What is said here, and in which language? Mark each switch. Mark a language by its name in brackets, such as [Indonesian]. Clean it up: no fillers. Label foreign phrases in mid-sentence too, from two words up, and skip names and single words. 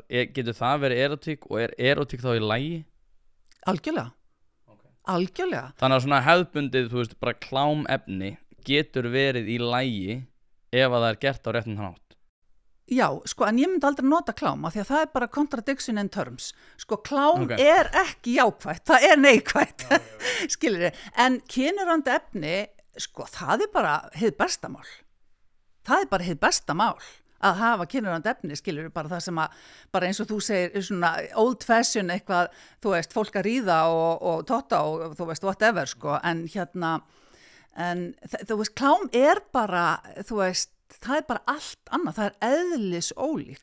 [Icelandic] Getur það verið erotík og er erotík þá í lagi? Algjörlega. Algjörlega. Þannig að svona hefðbundið, þú veist, bara klámefni getur verið í lagi ef að það er gert á réttan hátt. Já, sko, en ég myndi aldrei nota klám af því að það er bara [English] contradiction in terms. [Icelandic] Sko, klám er ekki jákvætt, það er neikvætt, skilurðu. En kynurandi efni, sko, það er bara hið besta mál. Það er bara hið besta mál. Að hafa kynurandi efni, skilur bara það sem að, bara eins og þú segir svona [English] old fashion [Icelandic] eitthvað, þú veist, fólk að ríða og totta og þú veist, whatever, sko, en þú veist, klám er bara, þú veist, það er bara allt annað, það er eðlis ólíkt.